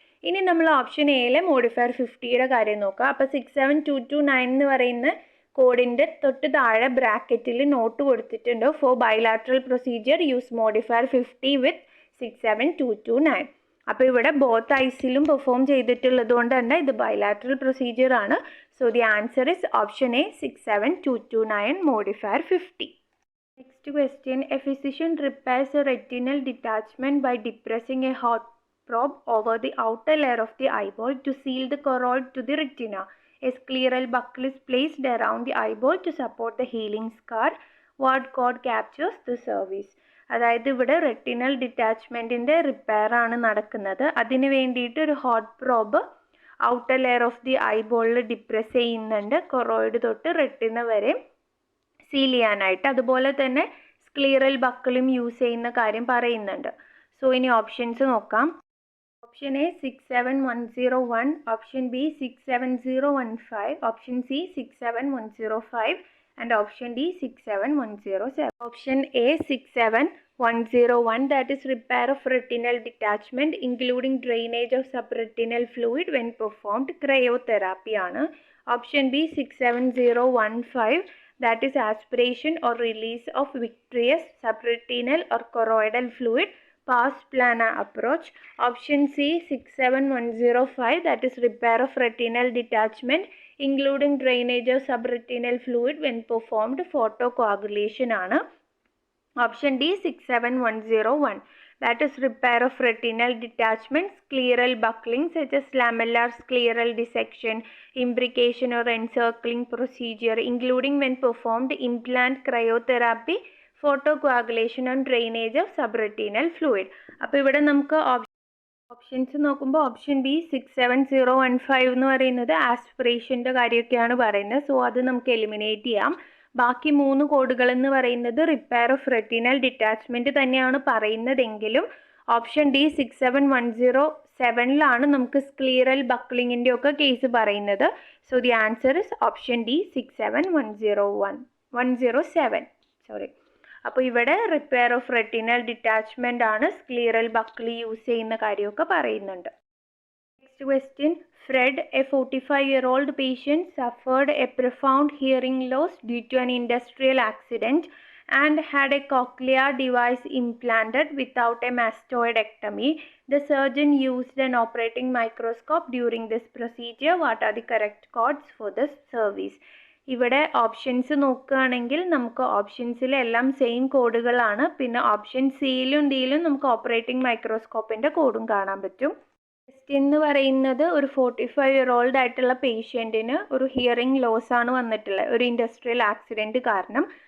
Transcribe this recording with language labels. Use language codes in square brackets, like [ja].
[ml] ഇനി നമ്മൾ ഓപ്ഷൻ എയിലെ മോഡിഫയർ 50യുടെ കാര്യം നോക്കാം. അപ്പോൾ 67229 എന്ന് പറയുന്ന കോഡിൻ്റെ തൊട്ട് താഴെ ബ്രാക്കറ്റിൽ നോട്ട് കൊടുത്തിട്ടുണ്ട്, [en] For bilateral procedure use modifier 50 with 67229. [ml] അപ്പോൾ ഇവിടെ ബോത്ത് ഐസിലും പെർഫോം ചെയ്തിട്ടുള്ളത് കൊണ്ട് തന്നെ ഇത് ബൈലാറ്ററൽ പ്രൊസീജിയർ ആണ്. [en] So the answer is option A 67229 modifier 50. Next question, a physician repairs a retinal detachment by depressing a hot probe over the outer layer of the eyeball to seal the choroid to the retina. A scleral buckle is placed around the eyeball to support the healing scar. What code captures the service? [ml] അതായത് ഇവിടെ retinal ഡിറ്റാച്ച്മെൻറ്റിൻ്റെ repair ആണ് നടക്കുന്നത്. അതിന് വേണ്ടിയിട്ട് ഒരു hot probe outer layer of the ഐബോളിൽ depress ചെയ്യുന്നുണ്ട്, choroid തൊട്ട് retina വരെ സീൽ ചെയ്യാനായിട്ട്. അതുപോലെ തന്നെ സ്ക്ലീറൽ ബക്കിളും യൂസ് ചെയ്യുന്ന കാര്യം പറയുന്നുണ്ട്. സോ ഇനി ഓപ്ഷൻസ് നോക്കാം. [en] Option A 67101, option B 67015, option C 67105 and option D 67107. Option A 67101, that is repair of retinal detachment including drainage of subretinal fluid when performed cryotherapy ആണ്. Option B 67015, that is aspiration or release of vitreous subretinal or choroidal fluid pars plana approach. Option C 67105, that is repair of retinal detachment including drainage of subretinal fluid when performed photocoagulation ആണ്. Option D 67101, that is repair of retinal detachment, scleral buckling such as lamellar scleral dissection, imbrication or encircling procedure including when performed implant cryotherapy, photocoagulation and drainage of subretinal fluid. [ml] അപ്പോൾ ഇവിടെ നമുക്ക് options നോക്കുമ്പോൾ option B 67015 എന്ന് പറയുന്നത് ആസ്പിറേഷൻ്റെ കാര്യമൊക്കെയാണ് പറയുന്നത്. So അത് നമുക്ക് eliminate ചെയ്യാം. ബാക്കി 3 കോഡുകൾ എന്ന് പറയുന്നത് [en] repair of retinal detachment [ml] തന്നെയാണ് പറയുന്നതെങ്കിലും ഓപ്ഷൻ ഡി 67107 നമുക്ക് സ്ക്ലീറൽ ബക്ലിങ്ങിൻ്റെ ഒക്കെ കേസ് പറയുന്നത്. [en] So the answer is option D 67107. [ml] അപ്പോൾ ഇവിടെ [en] repair of retinal detachment [ml] ആണ്, സ്ക്ലീറൽ ബക്ലി യൂസ് ചെയ്യുന്ന കാര്യമൊക്കെ പറയുന്നുണ്ട്. [en] Next question, Fred, a 45-year-old patient, suffered a profound hearing loss due to an industrial accident and had a cochlear device implanted without a mastoidectomy. The surgeon used an operating microscope during this procedure. What are the correct codes for this service? [ml] ഇവിടെ options നോക്കുകയാണെങ്കിൽ നമുക്ക് ഓപ്ഷൻസിലെല്ലാം same കോഡുകളാണ്. പിന്നെ option സിയിലും ഡിയിലും നമുക്ക് operating മൈക്രോസ്കോപ്പിൻ്റെ കോഡും കാണാൻ പറ്റും. Question എന്ന് പറയുന്നത് ഒരു 45-year-old ആയിട്ടുള്ള പേഷ്യൻറ്റിന് ഒരു ഹിയറിംഗ് ലോസ് ആണ് വന്നിട്ടുള്ളത് ഒരു ഇൻഡസ്ട്രിയൽ ആക്സിഡൻറ്റ് കാരണം.